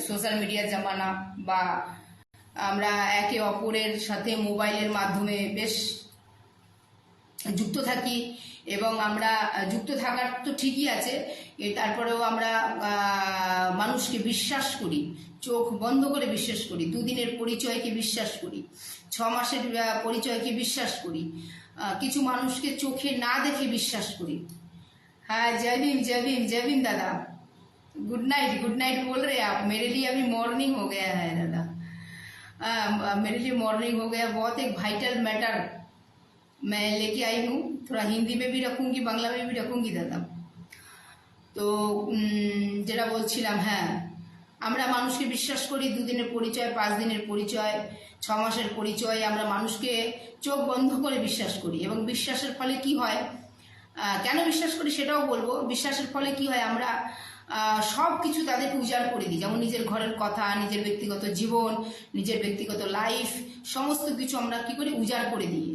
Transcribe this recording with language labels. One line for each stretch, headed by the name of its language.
Bangla: Social মিডিয়ার জামানা বা আমরা একে অপরের সাথে মোবাইলের মাধ্যমে বেশ যুক্ত থাকি এবং আমরা যুক্ত থাকার তো ঠিকই আছে, তারপরেও আমরা মানুষকে বিশ্বাস করি, চোখ বন্ধ করে বিশ্বাস করি, দুদিনের পরিচয়কে বিশ্বাস করি, 6 মাসের পরিচয়কে বিশ্বাস করি, কিছু মানুষকে চোখে না দেখে বিশ্বাস করি।
Hindi: हाँ जय भीम, जय भीम, जय भीम दादा। गुड नाइट बोल रहे हैं आप? मेरे लिए अभी मॉर्निंग हो गया है दादा। मेरे लिए मॉर्निंग हो गया। बहुत एक वाइटल मैटर मैं लेके आई हूँ, थोड़ा हिंदी में भी रखूंगी, बांग्ला में भी रखूंगी दादा।
Bangla: তো যেটা বলছিলাম, হ্যাঁ আমরা মানুষকে বিশ্বাস করি, 2 দিনের পরিচয়, 5 দিনের পরিচয়, 6 মাসের পরিচয়, আমরা মানুষকে চোখ বন্ধ করে বিশ্বাস করি এবং বিশ্বাসের ফলে কি হয়, কেন বিশ্বাস করি সেটাও বলবো। বিশ্বাসের ফলে কি হয়, আমরা সব কিছু তাদেরকে উজাড় করে দিই, যেমন নিজের ঘরের কথা, নিজের ব্যক্তিগত জীবন, নিজের ব্যক্তিগত লাইফ, সমস্ত কিছু আমরা কি করি, উজাড় করে দিই।